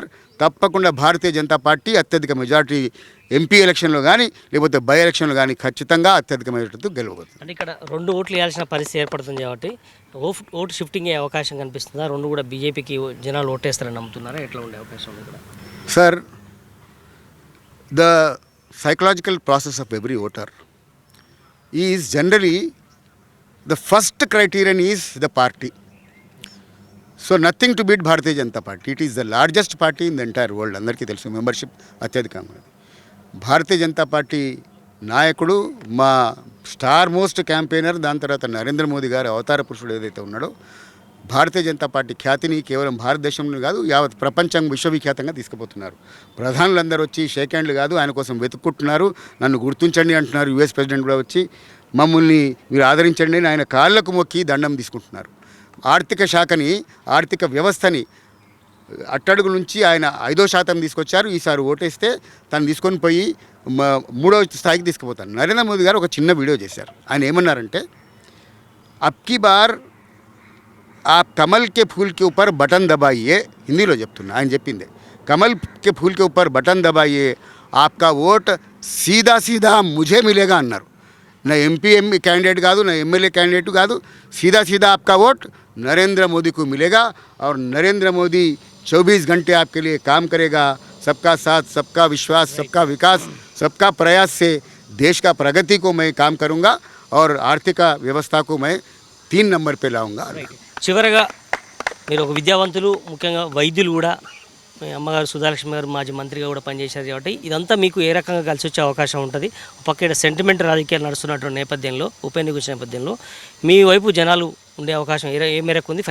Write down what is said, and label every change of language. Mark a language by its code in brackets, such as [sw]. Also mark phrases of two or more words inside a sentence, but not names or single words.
[te] తప్పకుండా భారతీయ జనతా పార్టీ అత్యధిక మెజారిటీ [en] MP election [te] కానీ లేకపోతే [en] by-election [te] కానీ ఖచ్చితంగా అత్యధిక మెజారిటీతో గెలవబోతుంది. అంటే ఇక్కడ 2 ఓట్లు వేయాల్సిన పరిస్థితి ఏర్పడుతుంది కాబట్టి [en] vote shifting [te] అయ్యే అవకాశం కనిపిస్తుందా? 2 కూడా బీజేపీకి జనాలు ఓటేస్తారని నమ్ముతున్నారా? ఎట్లా ఉండే అవకాశం ఉంది ఇక్కడ? సార్, [en] ద psychological process of every voter is generally the first criterion is the party. So nothing to beat Bharatiya Janata Party. It is the largest party in the entire world. [te] అందరికీ తెలుసు, మెంబర్షిప్ అత్యధికంగా. భారతీయ జనతా పార్టీ నాయకుడు, మా [en] star most campaigner, [te] దాని తర్వాత నరేంద్ర మోదీ గారు అవతార పురుషుడు ఏదైతే ఉన్నాడో, భారతీయ జనతా పార్టీ ఖ్యాతిని కేవలం భారతదేశంలో కాదు యావత్ ప్రపంచం విశ్వవిఖ్యాతంగా తీసుకుపోతున్నారు. ప్రధానులందరూ వచ్చి [en] shake hands [te] కాదు ఆయన కోసం వెతుక్కుంటున్నారు, నన్ను గుర్తించండి అంటున్నారు. [en] US president [te] కూడా వచ్చి మమ్మల్ని మీరు ఆదరించండి అని ఆయన కాళ్ళకు మొక్కి దండం తీసుకుంటున్నారు. ఆర్థిక శాఖని, ఆర్థిక వ్యవస్థని అట్టడుగు నుంచి ఆయన 5% తీసుకొచ్చారు. ఈసారి ఓటేస్తే తను తీసుకొని పోయి 3వ స్థాయికి తీసుకుపోతారు. నరేంద్ర మోదీ గారు ఒక చిన్న వీడియో చేశారు. ఆయన ఏమన్నారంటే, [hi] अबकी बार आप कमल के फूल के ऊपर बटन दबाइए, [te] हिंदीలో చెప్తున్నా, ఆయన చెప్పిందే, [hi] कमल के फूल के ऊपर बटन दबाइए, आपका वोट सीधा सीधा मुझे मिलेगा [te] అన్నారు. నా ఎంపీ कैंडिडेट కాదు, నా ఎమ్మెల్యే कैंडिडेट కాదు, [hi] सीधा सीधा आपका वोट नरेंद्र मोदी को मिलेगा और नरेंद्र मोदी 24 घंटे आपके लिए काम करेगा. सबका साथ, सबका विश्वास, सबका विकास, सबका प्रयास से देश का प्रगति को मैं काम करूँगा और आर्थिक व्यवस्था को मैं 3 नंबर पे लाऊंगा. [te] చివరగా మీరు ఒక విద్యావంతులు, ముఖ్యంగా వైద్యులు కూడా, మీ అమ్మగారు సుధాలక్ష్మి గారు మాజీ మంత్రిగా కూడా పనిచేశారు కాబట్టి ఇదంతా మీకు ఏ రకంగా కలిసి వచ్చే అవకాశం ఉంటుంది? పక్క సెంటిమెంట్ రాజకీయాలు నడుస్తున్నటువంటి నేపథ్యంలో, ఉప ఎన్నిక నేపథ్యంలో మీ వైపు జనాలు ఉండే అవకాశం ఏ మేరకు ఉంది?